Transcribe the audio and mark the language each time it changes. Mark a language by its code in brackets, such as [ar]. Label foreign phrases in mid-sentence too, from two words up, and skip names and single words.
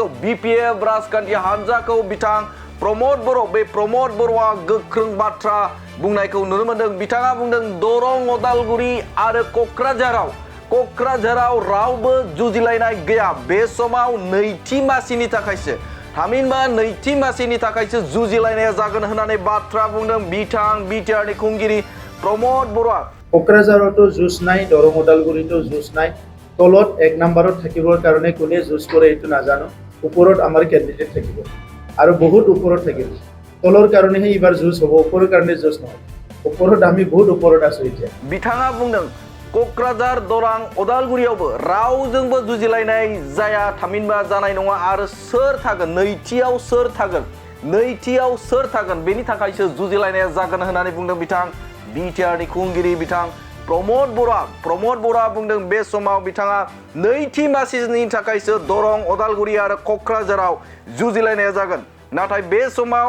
[brx] बिपिएफ राजखान्थि हान्जाखौ बिथां प्रमद बर' बे प्रमद बर'आ गोख्रों बाथ्रा बुंनायखौ नुनो मोन्दों बिथाङा बुंदों दरं अदालगुरि आरो क'क्राझाराव रावबो जुजिलायनाय गैया बे समाव नैथि मासिनि थाखायसो थामहिनबा नैथि मासिनि थाखायसो जुजिलायनाया जागोन होननानै बाथ्रा बुंदों बिथां बिटिआरनि खुंगिरि प्रमद बर'आ [as] क'क्राझारावতো जुज নাই দৰং ওদালগুৰিতো जुज নাই তলত এক নম্বৰত থাকিবৰ কাৰণে কোনে जुज কৰে এইটো নাজানো ওপৰত আমাৰ কেণ্ডিডেট থাকিব আৰু বহুত ওপৰত থাকিব তলৰ কাৰণেহে এইবাৰ जुज হ'ব ওপৰৰ কাৰণে जुज নহয় ওপৰত আমি বহুত ওপৰত আছো এতিয়া [brx] बिथाङा बुंदों क'क्राझार दरं अदालगुरियावबो रावजोंबो जुजिलायनाय जाया थामहिनबा जानाय नङा आरो सोर थागोन नैथियाव सोर थागोन बेनि थाखायसो जुजिलायनाया जागोन होननानै बुंदों बिथां बिटिआरनि खुंगिरि बिथां प्रमद बर'आ बुंदों बे समाव बिथाङा नैथि मासिनि थाखायसो दरं अदालगुरि आरो क'क्राझाराव जुजिलायनाया जागोन नाथाय बे समाव